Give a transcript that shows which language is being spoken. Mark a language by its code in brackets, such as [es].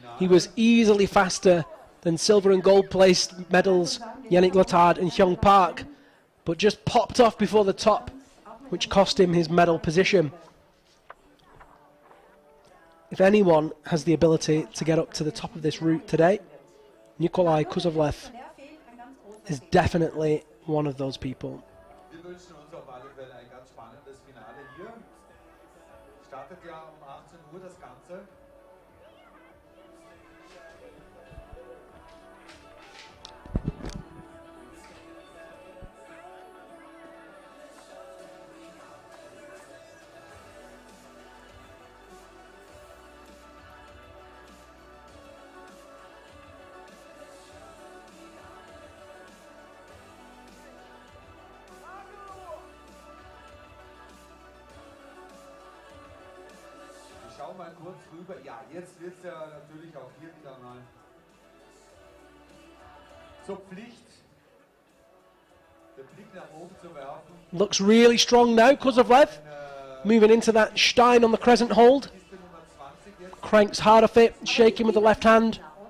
[en] He was easily faster than silver and gold placed medals Yannick Letard and Hyung Park, but just popped off before the top, which cost him his medal position. If anyone has the ability to get up to the top of this route today, Nikolai Kuzovlev is definitely one of those people. [de] Wir wünschen uns auf alle Fälle ein ganz spannendes Finale hier. Startet ja um 18 Uhr das Ganze. Schau mal kurz rüber. Ja, jetzt wird es ja natürlich auch hier wieder mal zur Pflicht, den Blick nach oben zu werfen. [en] Looks really strong now, Kuzovlev. Moving into that Stein on the crescent hold. Cranks hard off it, shaking with the left hand.